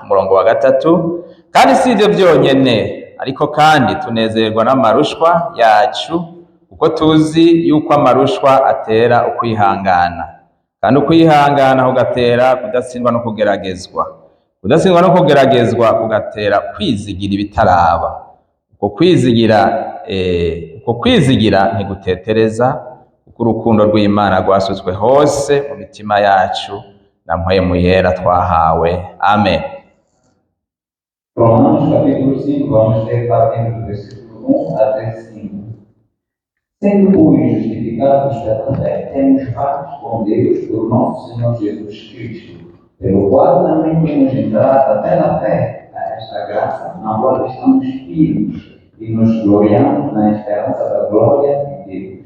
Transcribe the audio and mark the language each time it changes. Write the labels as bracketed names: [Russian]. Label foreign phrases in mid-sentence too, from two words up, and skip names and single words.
[Rundi] Umurongo wa gatatu, kandi si ivyo vyonyene, ariko kandi tunezerwa n'amarushwa yacu, kuko tuzi yuko amarushwa atera ukwihangana, kandi ukwihangana kugatera kudatsindwa no kugeragezwa, kudatsindwa no kugeragezwa kugatera kwizigira ibitaraba. Uko kwizigira ntigutetereza, kuko urukundo rw'Imana rwasutswe hose mu mitima yacu na mpwemu yera twahawe. Amen. [Portuguese] Romanos capítulo 5, vamos ler partindo do versículo 1 até 5. Sendo, pois, justificados pela fé, temos paz com Deus por nosso Senhor Jesus Cristo, pelo qual também temos entrado trata até na fé a esta graça, na qual estamos firmes e nos gloriamos na esperança da glória de Deus.